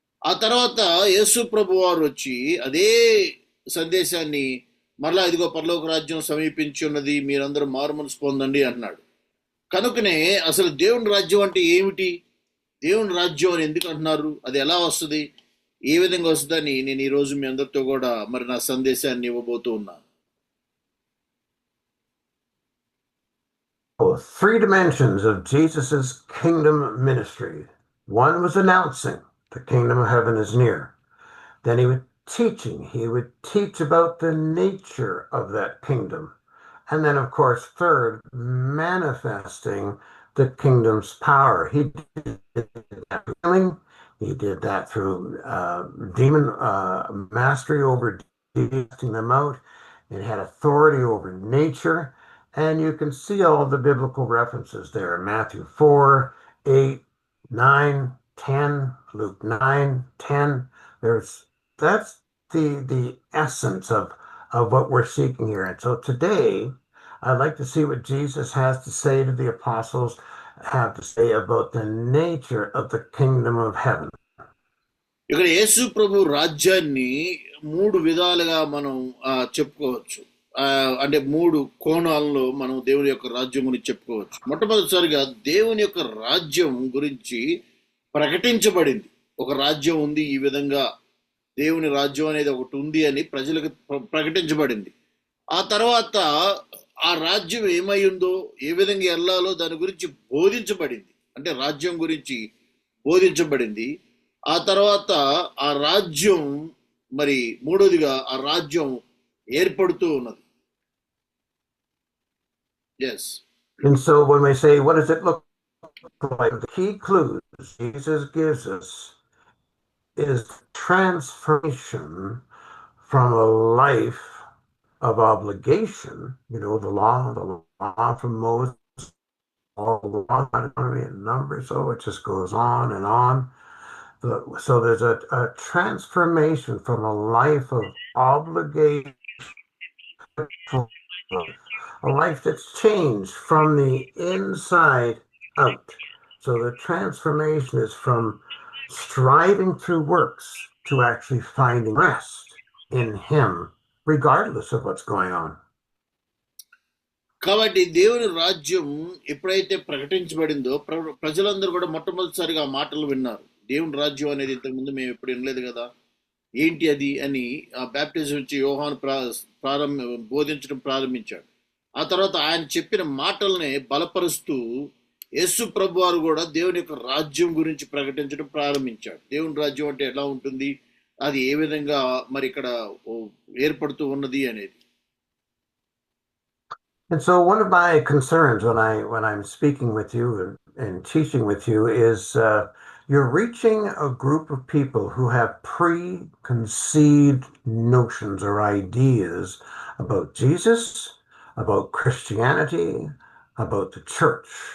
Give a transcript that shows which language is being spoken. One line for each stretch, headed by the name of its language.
Telugu: ఆ తర్వాత యేసు ప్రభు వారు వచ్చి అదే సందేశాన్ని మరలా ఇదిగో పరలోక రాజ్యం సమీపించి ఉన్నది, మీరందరూ మారు మనసు పొందండి అన్నాడు. కనుకనే అసలు దేవుని రాజ్యం అంటే ఏమిటి, దేవుని రాజ్యం అని ఎందుకు అంటున్నారు, అది ఎలా వస్తుంది, ఏ విధంగా వస్తుందని నేను ఈరోజు మీ అందరితో కూడా మరి నా సందేశాన్ని ఇవ్వబోతూ ఉన్నాను.
English: Three dimensions of Jesus's kingdom ministry. One was announcing the kingdom of heaven is near. Then he would teaching. He would teach about the nature of that kingdom. And then, of course, third, manifesting the kingdom's power. He did that through healing. He did that through demon mastery over casting them out. It had authority over nature. And you can see all the biblical references there. Matthew 4, 8, 9, 10, Luke 9, 10. That's the essence of what we're seeking here. And so today, I'd like to see what Jesus has to say to the apostles, have to say about the nature of the kingdom of heaven.
Telugu: ఇక్కడ యేసు ప్రభు రాజ్యాన్ని మూడు విధాలుగా మనం చెప్పుకోవచ్చు. అంటే మూడు కోణాల్లో మనం దేవుని యొక్క రాజ్యం గురించి చెప్పుకోవచ్చు. మొట్టమొదటిసారిగా దేవుని యొక్క రాజ్యం గురించి ప్రకటించబడింది. ఒక రాజ్యం ఉంది, ఈ విధంగా దేవుని రాజ్యం అనేది ఒకటి ఉంది అని ప్రజలకు ప్రకటించబడింది. ఆ తర్వాత ఆ రాజ్యం ఏమై ఉందో, ఏ విధంగా వెళ్ళాలో దాని గురించి బోధించబడింది. అంటే రాజ్యం గురించి బోధించబడింది. ఆ తర్వాత ఆ రాజ్యం మరి మూడోదిగా ఆ రాజ్యం ఏర్పడుతూ ఉన్నది.
English: Yes. And so when we say, what does it look like? The key clues Jesus gives us is transformation from a life of obligation, the law from Moses, all the law, and Numbers, so it just goes on and on. So there's a transformation from a life of obligation, a life that's changed from the inside out. So the transformation is from striving through works to actually finding rest in Him, regardless of what's going on.
Telugu: కాబట్టి దేవుని రాజ్యం ఎప్పుడైతే ప్రకటించబడిందో ప్రజలందరూ కూడా మొట్టమొదటిసారిగా ఆ మాటలు విన్నారు. దేవుని రాజ్యం అనేది ఇంతకుముందు మేము ఎప్పుడు వినలేదు కదా, ఏంటి అది అని ఆ బ్యాప్టిజం ఇచ్చి యోహాను బోధించడం ప్రారంభించాడు. ఆ తర్వాత ఆయన చెప్పిన మాటల్ని బలపరుస్తూ యేసు ప్రభు వారు కూడా దేవుని యొక్క రాజ్యం గురించి ప్రకటించడం ప్రారంభించాడు. దేవుని రాజ్యం అంటే ఎలా ఉంటుంది, అది ఏ విధంగా మరి ఇక్కడ ఏర్పడుతూ ఉన్నది అనేది.
English: And so one of my concerns when I'm speaking with you and teaching with you is you're reaching a group of people who have preconceived notions or ideas about Jesus, about Christianity, about the church.